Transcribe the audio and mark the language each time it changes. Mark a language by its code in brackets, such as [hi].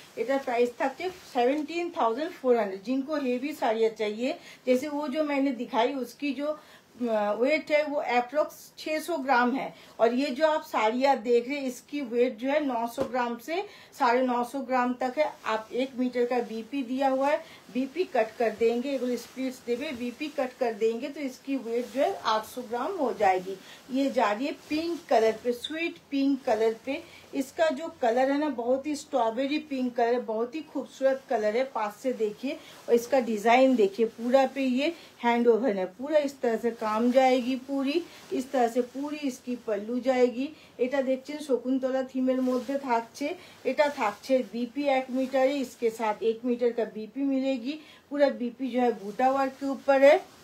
[bn] এটা प्राइस থাকছে 17,400। [hi] जिनको हेवी साड़ियाँ चाहिए, जैसे वो जो मैंने दिखाई, उसकी जो वेट है वो अप्रोक्स 600 ग्राम है। और ये जो आप साड़ियाँ देख रहे हैं, इसकी वेट जो है 900 ग्राम से 950 ग्राम तक है। आप 1 मीटर का बीपी दिया हुआ है, बीपी कट कर देंगे, एक स्प्लिट्स देवे, बीपी कट कर देंगे तो इसकी वेट जो है 800 ग्राम हो जाएगी। ये जा रही है पिंक कलर पे, स्वीट पिंक कलर पे। इसका जो कलर है ना, बहुत ही स्ट्रॉबेरी पिंक कलर है, बहुत ही खूबसूरत कलर है। पास से देखिए, और इसका डिजाइन देखिए, पूरा पे ये हैंड ओवर है, पूरा इस तरह से काम जाएगी पूरी। इस तरह से पूरी इसकी पल्लू जाएगी। [bn] এটা দেখছেন শকুন্তলা থিমের মধ্যে থাকছে। এটা থাকছে [hi] बीपी 1 मीटर है, इसके साथ 1 मीटर का बीपी मिलेगी। पूरा बीपी जो है बूटा वर्क के ऊपर है।